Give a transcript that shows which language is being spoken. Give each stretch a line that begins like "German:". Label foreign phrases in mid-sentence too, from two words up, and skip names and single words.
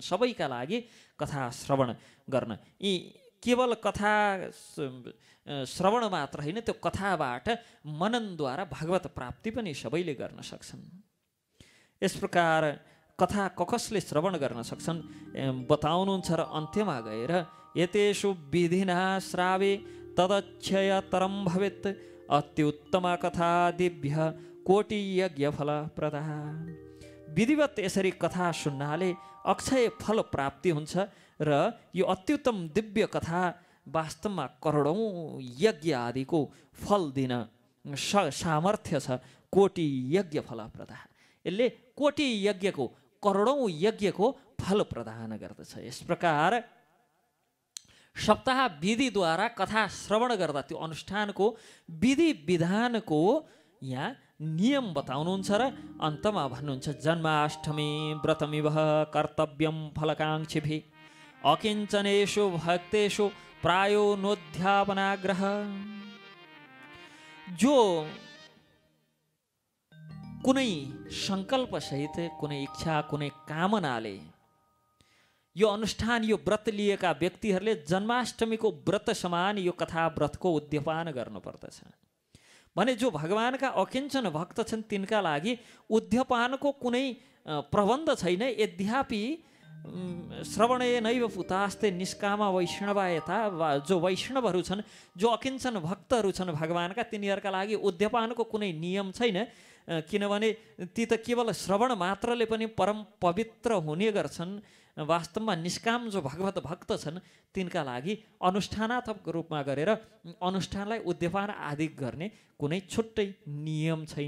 Nepali: सबैका लागि कथा श्रवण गर्न, यी केवल कथा श्रवण मात्र होइन, त्यो कथाबाट मननद्वारा भगवत प्राप्ति पनि सबैले गर्न सक्छन्। यस प्रकार कथा कसले श्रवण गर्न सक्छन् बताउनुहुन्छ र अन्त्यमा गएर
Sanskrit: यतेषु विधिना श्रावे तदक्षयतरं भवेत् अत्युत्तमा कथा दिव्य कोटि यज्ञ फल प्रदा।
Nepali: विधिवत यसरी कथा सुन्नाले अक्षय फल प्राप्ति हुन्छ र यो अत्युत्तम दिव्य कथा वास्तवमा करोडौँ यज्ञ आदिको फल दिन सामर्थ्य छ।
Sanskrit: कोटि यज्ञ फल प्रदा,
Nepali: यसले कोटि यज्ञको, करोडौँ यज्ञको फल प्रदान गर्दछ। यस प्रकार सप्ताह विधिद्वारा कथा श्रवण गर्दा त्यो अनुष्ठानको विधि विधानको यहाँ नियम बताउनुहुन्छ र अन्तमा भन्नुहुन्छ
Sanskrit: जन्माष्टमी व्रतमिव कर्तव्यम फलकाङ्क्षिभिः अकिञ्चनेषु भक्तेषु प्रायो नोध्यापनाग्रह।
Nepali: जो कुनै सङ्कल्प सहित, कुनै इच्छा, कुनै कामनाले यो अनुष्ठान, यो व्रत लिएका व्यक्तिहरूले जन्माष्टमीको व्रत समान यो कथा व्रतको उद्यापन गर्नुपर्दछ भने जो भगवानका अकिञ्चन भक्त छन् तिनका लागि उद्यापनको कुनै प्रबन्ध छैन।
Sanskrit: यद्यपि श्रवणे नैव पुतास्ते निष्कामा वैष्णवायता,
Nepali: जो वैष्णवहरू छन्, जो अकिञ्चन भक्तहरू छन् भगवानका, तिनीहरूका लागि उद्यापनको कुनै नियम छैन। किनभने ती त केवल श्रवण मात्रले पनि परम पवित्र हुने गर्छन्। वास्तवमा निष्काम जो भगवत भक्त छन् तिनका लागि अनुष्ठानात्मक रूपमा गरेर अनुष्ठानलाई उद्यापन आदि गर्ने कुनै छुट्टै नियम छैन।